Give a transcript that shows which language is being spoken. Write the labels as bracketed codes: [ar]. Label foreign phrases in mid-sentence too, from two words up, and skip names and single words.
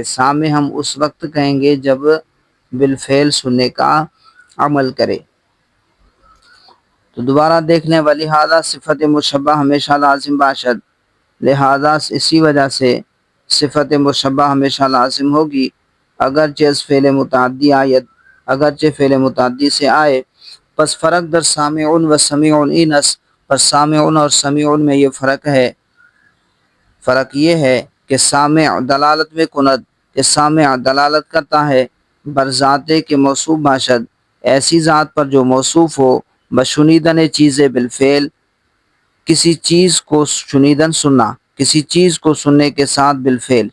[ur] سامع ہم اس وقت کہیں گے جب بالفعل سننے کا عمل کرے۔ تو دوبارہ دیکھ لیں، [fa] وَلِہَذَا صفت مشبہ ہمیشہ لازم باشد، [ur] لہذا اسی وجہ سے صفت مشبہ ہمیشہ لازم ہوگی اگرچہ فعل متعدی سے آئے۔ [fa] پس فرق در سامعن و سمیعن این است، [ur] پس سامعن اور سمیعن میں یہ فرق یہ ہے کہ [fa] سامع دلالت میں کند، [ur] کہ سامع دلالت کرتا ہے [fa] برذاتے کے موصوف باشد، [ur] ایسی ذات پر جو موصوف ہو [fa] بشنیدن چیز بالفعل، [ur] کسی چیز کو شنیدن سننا، کسی چیز کو سننے کے ساتھ بالفعل۔